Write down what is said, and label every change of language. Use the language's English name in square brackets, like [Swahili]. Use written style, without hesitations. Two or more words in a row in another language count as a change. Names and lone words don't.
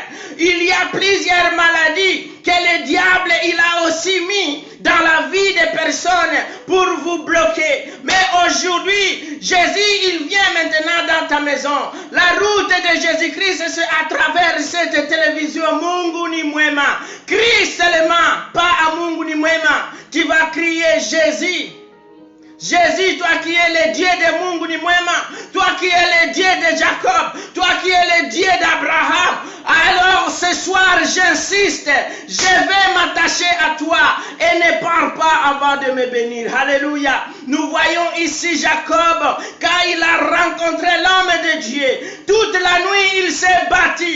[French] Il y a plusieurs maladies que le diable il a aussi mis dans la vie des personnes pour vous bloquer. Mais Aujourd'hui, Jésus, il vient maintenant dans ta maison. La route de Jésus-Christ, c'est à travers cette télévision. [Swahili] Mungu ni mwema. [French] Crie seulement, pas à [Swahili] Mungu ni mwema. [French] Tu vas crier Jésus. Jésus, toi qui es le Dieu de [Swahili] Mungu ni mwema, [French] toi qui es le Dieu de Jacob, toi qui es le Dieu d'Abraham. Alors ce soir, j'insiste, je vais m'attacher à toi et ne pars pas avant de me bénir. Alléluia. Nous voyons ici Jacob, quand il a rencontré l'homme de Dieu, toute la nuit il s'est battu.